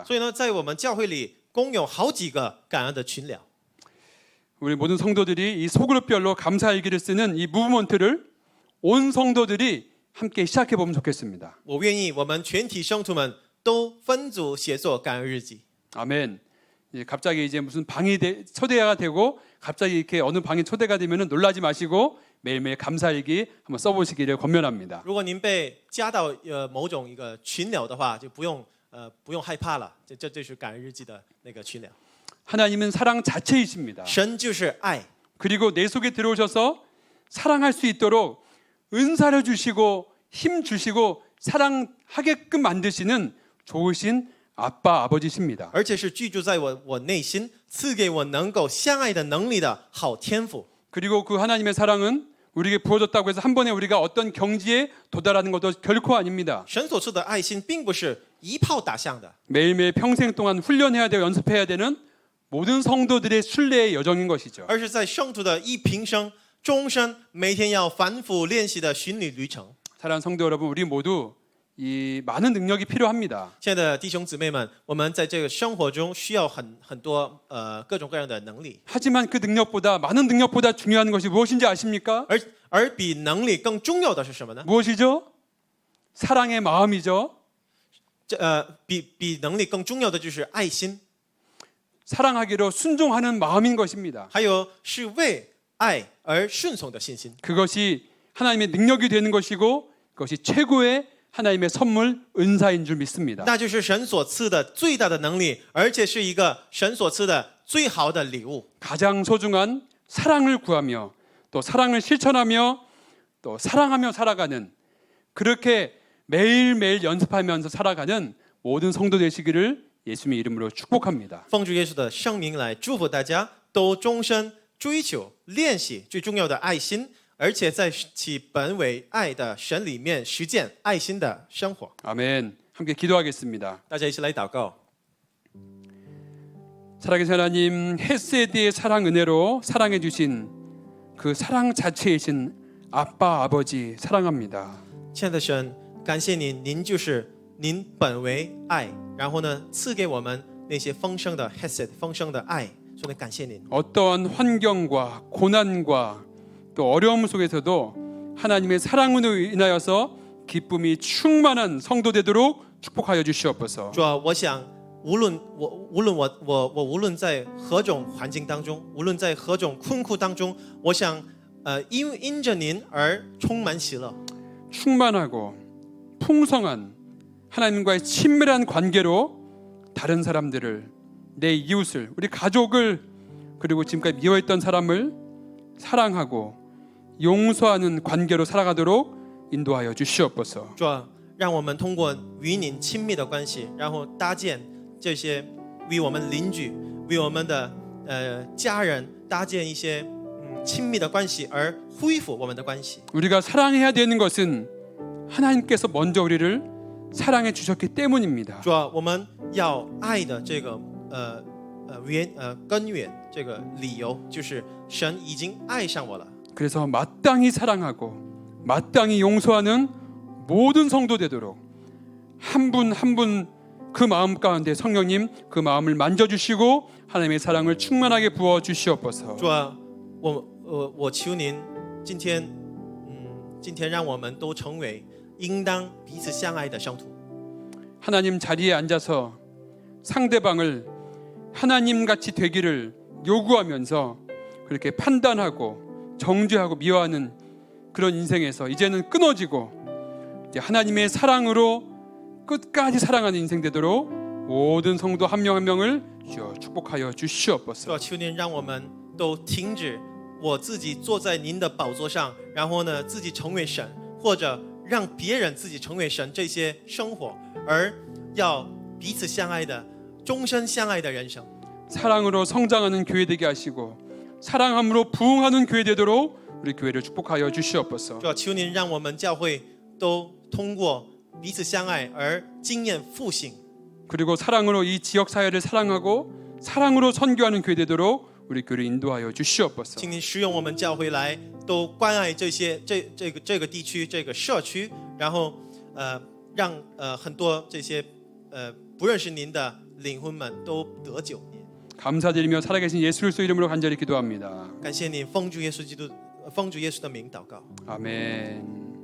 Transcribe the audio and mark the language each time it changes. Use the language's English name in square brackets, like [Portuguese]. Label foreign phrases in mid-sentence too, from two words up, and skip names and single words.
[Chinese] 所以呢，在我们教会里共有好几个感恩的群聊。 [Korean] 우리 모든 성도들이 이 소그룹별로 감사 일기를 쓰는 이 무브먼트를 온 성도들이 함께 시작해 보면 좋겠습니다. [Chinese] 我愿意我们全体圣徒们都分组写作感恩日记。 [Korean] 아멘. 갑자기 이제 무슨 방이 초대가 되고 갑자기 이렇게 어느 방에 초대가 되면은 놀라지 마시고 매일매일 감사일기 한번 써보시기를 권면합니다. [Chinese] 如果您被加到某种一个群聊的话，就不用害怕了。这是感恩日记的那个群聊。 [Korean] 하나님은 사랑 자체이십니다. [Chinese] 神就是爱， [Korean] 그리고 내 속에 들어오셔서 사랑할 수 있도록 은사를 주시고 힘 주시고 사랑하게끔 만드시는 좋으신 아빠 아버지십니다. [Chinese] 而且是居住在我内心，赐给我能够相爱的能力的好天赋。 [Korean] 그리고 그 하나님의 사랑은 우리에게 부어졌다고 해서 한 번에 우리가 어떤 경지에 도달하는 것도 결코 아닙니다. [Chinese] 神所赐的爱心并不是一炮打响的， [Korean] 매일매일 평생 동안 훈련해야 되고 연습해야 되는 모든 성도들의 순례의 여정인 것이죠. [Chinese] 而是在圣徒的一平生、终身每天要反复练习的巡礼旅程。 [Korean] 사랑하는 성도 여러분, 우리 모두 이 많은 능력이 필요합니다. [Chinese] 亲爱的弟兄姊妹们，我们在这个生活中需要很多各种各样的能力， [Korean] 하지만 그 능력보다 많은 능력보다 중요한 것이 무엇인지 아십니까? [Chinese] 而比能力更重要的是什么呢？ [Korean] 무엇이죠? 사랑의 마음이죠. [Chinese] 比能力更重要的就是爱心， [Korean] 사랑하기로 순종하는 마음인 것입니다. [Chinese] 还有是为爱而顺从的信心。 [Korean] 그것이 하나님의 능력이 되는 것이고 그것이 최고의 하나님의 선물 은사인 줄 믿습니다. [Chinese] 那就是神所赐的最大的能力，而且是一个神所赐的最好的礼物。 [Korean] 가장 소중한 사랑을 구하며 또 사랑을 실천하며 또 사랑하며 살아가는 그렇게 매일매일 연습하면서 살아가는 모든 성도 되시기를 예수님의 이름으로 축복합니다. [Chinese] 奉主耶稣的圣名来祝福大家，都终身追求练习最重要的爱心，而且在其本为爱的神里面实践爱心的生活。 [Korean] 아멘. 함께 기도하겠습니다. [Chinese] 大家一起来祷告。 [Korean] 살아계신 하나님, 헤세드의 사랑 은혜로 사랑해 주신 그 사랑 자체이신 아빠 아버지 사랑합니다. [Chinese] 亲爱的神，感谢您，您就是您本为爱，然后呢赐给我们那些丰盛的 hesed 丰盛的爱，所以感谢您。 [Korean] 어떠한 환경과 고난과 또 어려움 속에서도 하나님의 사랑으로 인하여서 기쁨이 충만한 성도 되도록 축복하여 주시옵소서. [Chinese] 主啊，我想无论我在何种环境当中，无论在何种困苦当中，我想因着您而充满喜乐。 [Korean] 충만하고 풍성한 하나님과의 친밀한 관계로 다른 사람들을 내 이웃을 우리 가족을 그리고 지금까지 미워했던 사람을 사랑하고 용서하는 관계로 살아가도록 인도하여 주시옵소서. [Chinese] 主啊，让我们通过与您亲密的关系，然后搭建这些与我们邻居、与我们的家人搭建一些亲密的关系，而恢复我们的关系。 [Korean] 우리가 사랑해야 되는 것은 하나님께서 먼저 우리를 사랑해 주셨기 때문입니다. [Chinese] 主啊，我们要爱的这个根源，这个理由就是神已经爱上我了。 [Korean] 그래서 마땅히 사랑하고 마땅히 용서하는 모든 성도 되도록 한 분 한 분 그 마음 가운데 성령님 그 마음을 만져주시고 하나님의 사랑을 충만하게 부어 주시옵소서. [Chinese] 主啊，我求您今天让我们都成为应当彼此相爱的圣徒。 [Korean] 하나님 자리에 앉아서 상대방을 하나님같이 되기를 요구하면서 그렇게 판단하고 정죄하고 미워하는 그런 인생에서 이제는 끊어지고 이제 하나님의 사랑으로 끝까지 사랑하는 인생 되도록 모든 성도 한 명 한 명을 주여 축복하여 [Chinese] 主 [Korean] 주시옵소서. [Chinese] 啊，求您让我们都停止我自己坐在您的宝座上，然后呢自己成为神，或者让别人自己成为神这些生活，而要彼此相爱的终身相爱的人生。 [Korean] 사랑으로 성장하는 교회 되게 하시고 사랑함으로 부흥하는 교회 되도록 우리 교회를 축복하여 주시옵소서. [Chinese] 主啊，求您让我们教会都通过彼此相爱而经验复兴。 [Korean] 그리고 사랑으로 이 지역 사회를 사랑하고 사랑으로 선교하는 교회 되도록 우리 교회를 인도하여 주시옵소서. [Chinese] 请您使用我们教会来都关爱这个地区这个社区，然后让很多这些不认识您的灵魂们都得救。 [Korean] 감사드리며 살아계신 예수 그리스도 이름으로 간절히 기도합니다. [Chinese] 感谢您，奉主耶稣的名祷告。 [Korean] 아멘.